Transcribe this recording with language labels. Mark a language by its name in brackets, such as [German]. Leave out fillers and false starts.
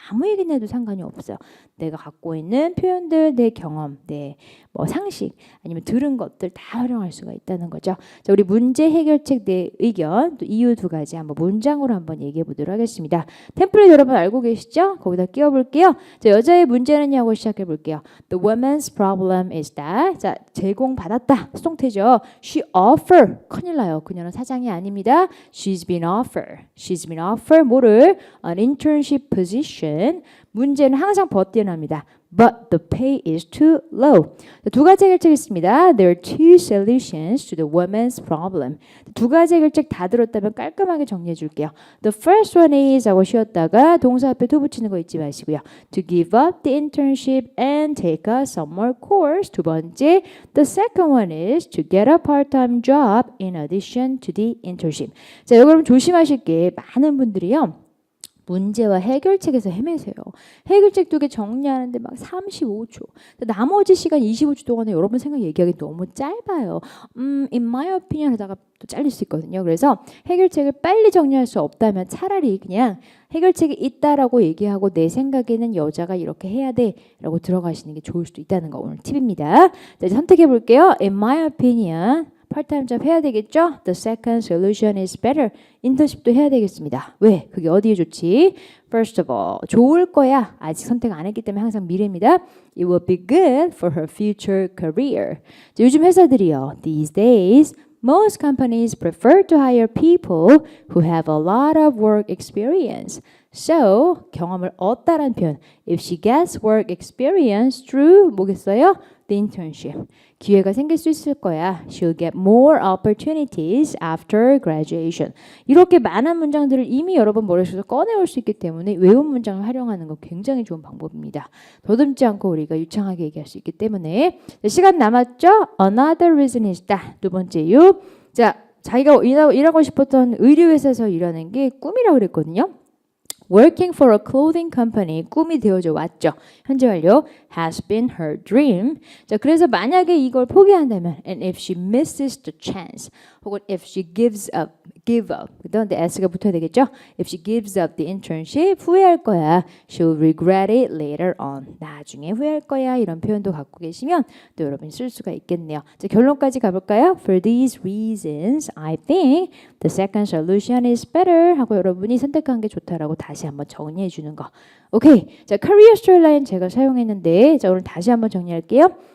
[Korean] 아무 얘기나 해도 상관이 없어요. 내가 갖고 있는 표현들, 내 경험, 내 뭐 상식 아니면 들은 것들 다 활용할 수가 있다는 거죠. 자, 우리 문제 해결책 내 의견 또 이유 두 가지 한번 문장으로 한번 얘기해 보도록 하겠습니다. 템플릿 여러분 알고 계시죠? 거기다 끼워 볼게요. 자, 여자의 문제는요 하고 시작해 볼게요. [English] The woman's problem is that [Korean] 자, 제공받았다. 수동태죠. [English] She offer [Korean] 큰일 나요. 그녀는 사장이 아닙니다. [English] She's been offered [Korean] 뭐를? [English] An internship position. [Korean] 문제는 항상 버티어납니다. [English] But the pay is too low. [Korean] 두 가지 해결책이 있습니다. [English] There are two solutions to the woman's problem. [Korean] 두 가지 해결책 다 들었다면 깔끔하게 정리해 줄게요. [English] The first one is [Korean] 하고 쉬었다가 동사 앞에 to 붙이는 거 잊지 마시고요. [English] To give up the internship and take a summer course. [Korean] 두 번째, [English] the second one is to get a part-time job in addition to the internship. [Korean] 자, 여러분 조심하실 게 많은 분들이요. 문제와 해결책에서 헤매세요. 해결책 두 개 정리하는데 막 35초. 나머지 시간 25초 동안에 여러분 생각 얘기하기 너무 짧아요. [English] In my opinion [Korean] 하다가 또 잘릴 수 있거든요. 그래서 해결책을 빨리 정리할 수 없다면 차라리 그냥 해결책이 있다라고 얘기하고 내 생각에는 여자가 이렇게 해야 돼 라고 들어가시는 게 좋을 수도 있다는 거 오늘 팁입니다. 자, 이제 선택해 볼게요. [English] In my opinion [Korean] 파트타임 잡 해야 되겠죠? [English] The second solution is better. [Korean] 인턴십도 해야 되겠습니다. 왜? 그게 어디에 좋지? [English] First of all, [Korean] 좋을 거야. 아직 선택 안 했기 때문에 항상 미래입니다. [English] It will be good for her future career. [Korean] 자, 요즘 회사들이요. [English] These days, most companies prefer to hire people who have a lot of work experience. [Korean] So, 경험을 얻다란 표현. [English] If she gets work experience through [Korean] 뭐겠어요? [English] The internship. [Korean] 기회가 생길 수 있을 거야. [English] She'll get more opportunities after graduation. [Korean] 이렇게 많은 문장들을 이미 여러분 머릿속에서 꺼내올 수 있기 때문에 외운 문장을 활용하는 거 굉장히 좋은 방법입니다. 더듬지 않고 우리가 유창하게 얘기할 수 있기 때문에 시간 남았죠? [English] Another reason is that. [Korean] 두 번째 이유. 자, 자기가 일하고 싶었던 의류회사에서 일하는 게 꿈이라고 그랬거든요. [English] Working for a clothing company [Korean] 꿈이 되어져 왔죠. 현재 완료 [English] has been her dream. [Korean] 자, 그래서 만약에 이걸 포기한다면 [English] and if she misses the chance [Korean] 혹은 [English] if she give up [Korean] 그런데 s가 붙어야 되겠죠. [English] If she gives up the internship [Korean] 후회할 거야. [English] She'll regret it later on. [Korean] 나중에 후회할 거야. 이런 표현도 갖고 계시면 또 여러분이 쓸 수가 있겠네요. 자, 결론까지 가볼까요? [English] For these reasons, I think the second solution is better [Korean] 하고 여러분이 선택한 게 좋다라고 다시 한번 정리해 주는 거. 오케이. 자, Career Storyline 제가 사용했는데 자, 오늘 다시 한번 정리할게요.